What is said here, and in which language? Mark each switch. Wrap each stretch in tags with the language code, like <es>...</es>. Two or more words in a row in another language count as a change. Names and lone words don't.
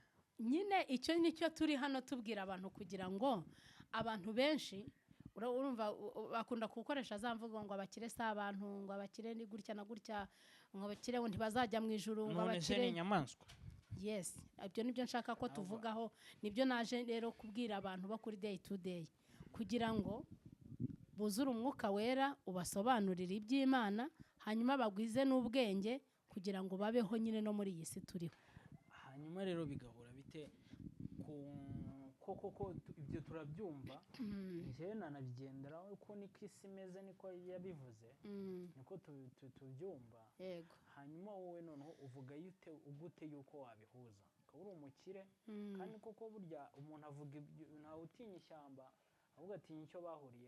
<rw>nyine icyo nicyo turi hano tubwira abantu kugira ngo abantu benshi urumva bakunda gukoresha za mvugo ngo abakire si abantu ngo abakire ni gutya na gutya ngo abakire ngo ntibazajya mu ijuru ngo abakire ni inyamaswa yes ibyo nibyo nshaka ko tuvugaho nibyo naje rero kubwira abantu bo kuri</rw> <en>day to day</en> <rw>kugira ngo buzure umwuka wera ubasobanurire iby'Imana hanyuma bagwize n'ubwenge kugira ngo babeho nyine no muri iyi si turiho hanyuma rero bigahura bite koko ibyo turabyumva njyewe nanabigenderaho uko niko isi imeze niko yabivuze niko tubyumva hanyuma wowe noneho uvuga ugute yuko wabihuza ukaba uri umukire kandi koko burya umuntu avuga ntawe utinya ishyamba ahubwo atinya icyo bahuriyeho.</rw>